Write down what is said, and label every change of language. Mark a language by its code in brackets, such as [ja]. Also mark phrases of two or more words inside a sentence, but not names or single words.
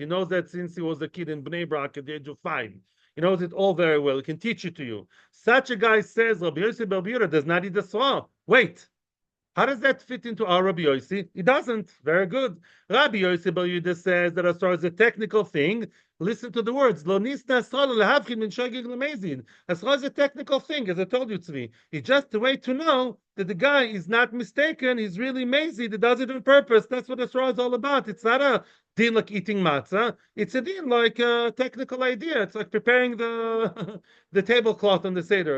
[en] He knows that since he was a kid in Bnei Brak at the age of 5. He knows it all very well. He can teach it to you. Such a guy says, Rabbi Yossi Bar Yehuda does not eat the swa. Wait. How does that fit into our Rabbi Yossi? It doesn't. Very good. Rabbi Yossi Bar Yehuda says that as far as a technical thing, listen to the words. [he] Lo nisna asra lehavchin min shogeg lemezid. [en] As far as a technical thing, as I told you, Tzvi, it's just a way to know that the guy is not mistaken. He's really mazid. He does it on purpose. That's what asra is all about. It's not a din like eating matzah. It's a din like a technical idea. It's like preparing the the tablecloth on the seder.